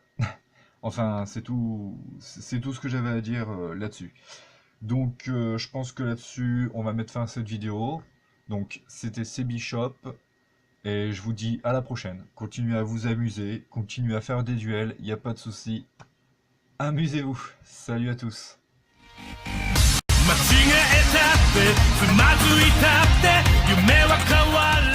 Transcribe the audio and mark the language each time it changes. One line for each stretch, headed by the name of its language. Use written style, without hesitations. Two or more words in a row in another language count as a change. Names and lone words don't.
French: Enfin, c'est tout ce que j'avais à dire là-dessus. Donc je pense que là-dessus, on va mettre fin à cette vidéo. Donc c'était Cbishop. Et je vous dis à la prochaine. Continuez à vous amuser, continuez à faire des duels, il n'y a pas de souci. Amusez-vous. Salut à tous.
Japanese: 間違えたってつまずいたって夢は変わる